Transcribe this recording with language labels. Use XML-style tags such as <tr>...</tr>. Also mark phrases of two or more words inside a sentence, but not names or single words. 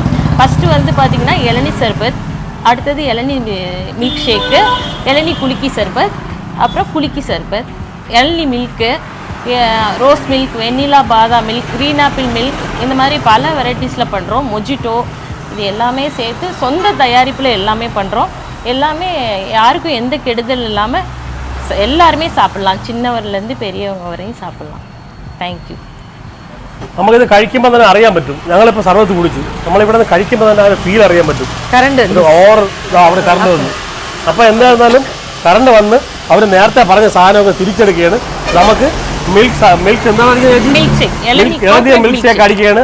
<ta>ஃபஸ்ட்டு வந்து பார்த்திங்கன்னா இளநீ சர்பத், அடுத்தது இளநீ</ta> <en>milkshake,</en> <ta>இளநீ குலுக்கி சர்பத், அப்புறம் குலுக்கி சர்பத், இளநீ மில்க்கு,</ta> <en>rose milk,</en> <ta>வெண்ணிலா பாதாம் மில்க்,</ta> <en>green apple milk,</en> <ta>இந்த மாதிரி பல வெரைட்டிஸில் பண்ணுறோம். மொஜிட்டோ, இது எல்லாமே சேர்த்து சொந்த தயாரிப்பில் எல்லாமே பண்ணுறோம். எல்லாமே யாருக்கும் எந்த கெடுதல் இல்லாமல் எல்லாருமே சாப்பிட்லாம், சின்னவர்லேருந்து பெரியவங்க வரையும் சாப்பிட்லாம்.</ta> <en>thank you.</en> <ml>നമുക്കിത് കഴിക്കുമ്പോൾ തന്നെ അറിയാൻ പറ്റും. ഞങ്ങളിപ്പോൾ സർവത്ത് കുടിച്ചു, നമ്മളിവിടെ നിന്ന് കഴിക്കുമ്പോൾ തന്നെ ആ ഫീൽ അറിയാൻ പറ്റും. കറണ്ട് ഓവർ അവിടെ കറണ്ട് വന്നു. അപ്പോൾ എന്തായിരുന്നാലും കറണ്ട് വന്ന് അവർ നേരത്തെ പറഞ്ഞ സാധനമൊക്കെ തിരിച്ചെടുക്കുകയാണ്. നമുക്ക് മിൽക്ക് എന്താണ്</ml> <en>milkshake</en> <ml>അടിക്കുകയാണ്.</ml>